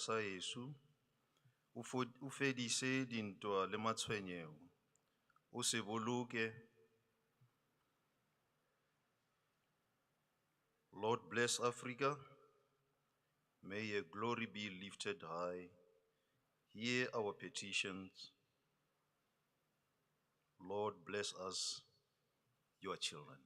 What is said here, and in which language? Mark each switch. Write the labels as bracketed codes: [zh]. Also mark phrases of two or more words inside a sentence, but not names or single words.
[tn] sa Yesu, o fedise dintwa le matshwenyego, o se boloke. [en] Lord bless Africa, may your glory be lifted high. Hear our petitions. Lord bless us, your children.